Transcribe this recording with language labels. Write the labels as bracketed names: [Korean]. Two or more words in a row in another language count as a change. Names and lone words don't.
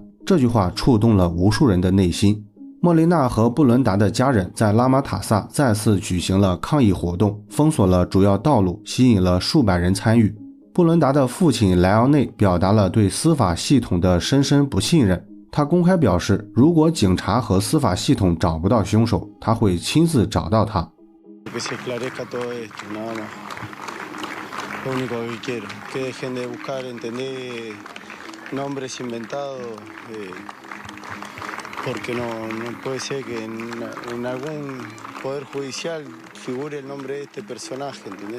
[Chinese] 这句话触动了无数人的内心。莫雷纳和布伦达的家人在拉马塔萨再次举行了抗议活动，封锁了主要道路，吸引了数百人参与。布伦达的父亲莱奥内表达了对司法系统的深深不信任。他公开表示，如果警察和司法系统找不到凶手，他会亲自找到他。 [Spanish] Porque no puede ser que en algún poder judicial figure el nombre de este personaje, ¿entendés?